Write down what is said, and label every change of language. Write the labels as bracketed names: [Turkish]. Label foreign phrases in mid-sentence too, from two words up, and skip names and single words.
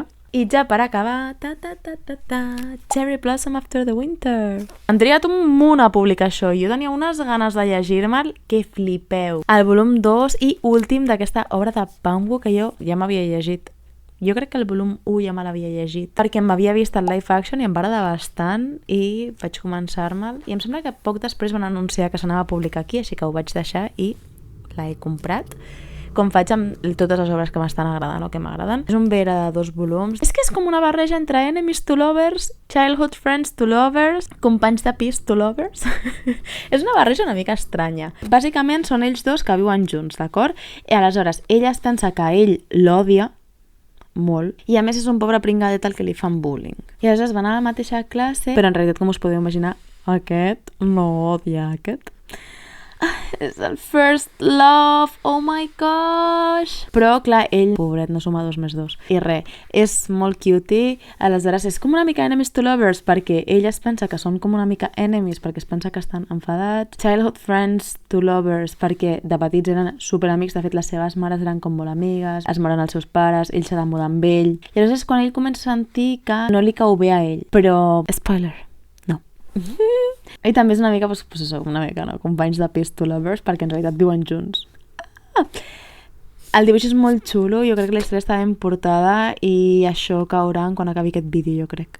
[Catalan] I ja per acabar, Cherry Blossom After the Winter. Han trigat un munt a publicar això. Jo tenia unes ganes de llegir-me'l que flipeu. El volum 2 i últim d'aquesta obra de Pangwu que jo ja m'havia llegit. Jo crec que el volum 1 ja me l'havia llegit perquè m'havia vist el live action i em va agradar bastant i vaig començar-me'l. I em sembla que poc després van anunciar que s'anava a publicar aquí, així que ho vaig deixar i l'he comprat. Com faig amb totes les obres que m'estan agradant o que m'agraden. És un vera de 2 volums. És que és com una barreja entre [English] enemies to lovers, childhood friends to lovers, [Catalan] companys de pis [English] to lovers. [Catalan] És una barreja una mica estranya. Bàsicament són ells dos que viuen junts, d'acord? I aleshores ella es pensa que ell l'odia molt i a més és un pobre pringadet al que li fan bullying. I aleshores van a la mateixa classe, però en realitat, com us podeu imaginar, aquest no odia aquest. És el [English] first love, oh my gosh. [Catalan] Però, clar, ell, pobret, no suma 2 més 2. I res, és molt cutie, aleshores és com una mica [English] enemies to lovers, [Catalan] perquè ell es pensa que són com una mica enemies, perquè es pensa que estan enfadats. [English] Childhood friends to lovers, [Catalan] perquè de petits eren superamics, de fet les seves mares eren com molt amigues, es moren els seus pares, ell s'ha de mudar amb ell. I aleshores és quan ell comença a sentir que no li cau bé a ell. Però, spoiler, no. I també és una mica, doncs això, una mica, no? Companys de pis [English] to lovers, [Catalan] perquè en realitat viuen junts. El dibuix és molt xulo, jo crec que la història està ben portada i això caurà quan acabi aquest vídeo, jo crec.